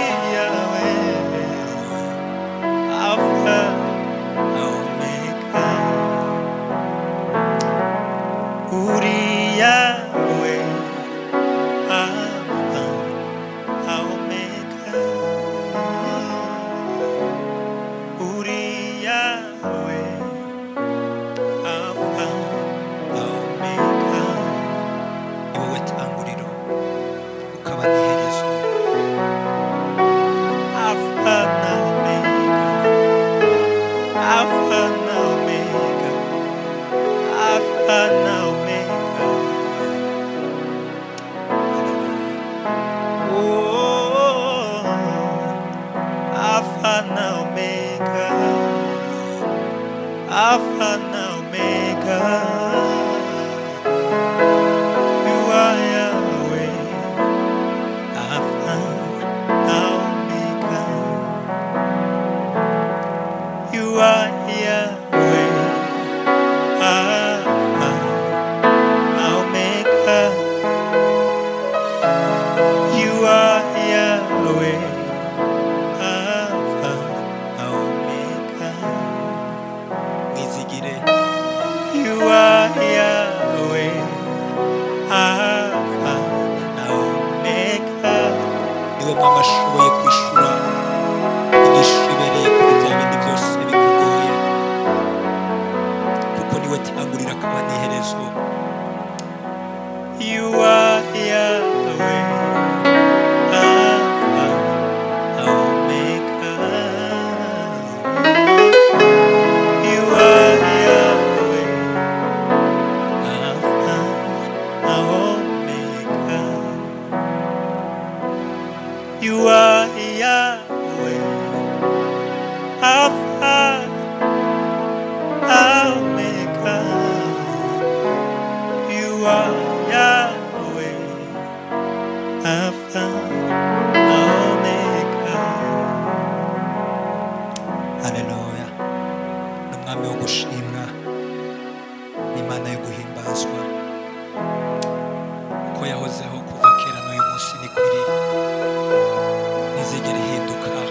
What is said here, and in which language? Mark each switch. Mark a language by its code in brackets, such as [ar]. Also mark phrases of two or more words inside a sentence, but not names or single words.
[rw] Yahweh, Alpha Omega, uri Yahweh, Alpha Omega, uri Yahweh, Alpha Omega, ni wowe tanguriro ukaba n'iherezo, Alpha na Omega, Alpha na Omega, Alpha na Omega, oh, Alpha na Omega, Alpha na Omega, [en] you are Yahweh, [rw] Alpha na Omega, [en] you are Yahweh, [rw] Alpha na Omega, [en] you are Yahweh, [rw] Alpha na Omega, mwizigire, [en] you are Yahweh, [rw] Alpha na Omega, niwe mwami ashoboye kwishura igishibereye kuri bya bindi byose bikugoye, kuko niwe tangurira akaba n'iherezo, [en] you are Yahweh, [rw] Alpha na Omega, [en] you are Yahweh, [rw] Alpha na Omega, [en] You are Yahweh, [rw] Alpha, Omega. [en] You are Yahweh, Alpha, Omega. Hallelujah. [rw] N'umwami wo gushimwa, n'Imana yo guhimbazwa, ko yahozeho kuva kera n'uyu munsi ni kuri ntizigera ihinduka.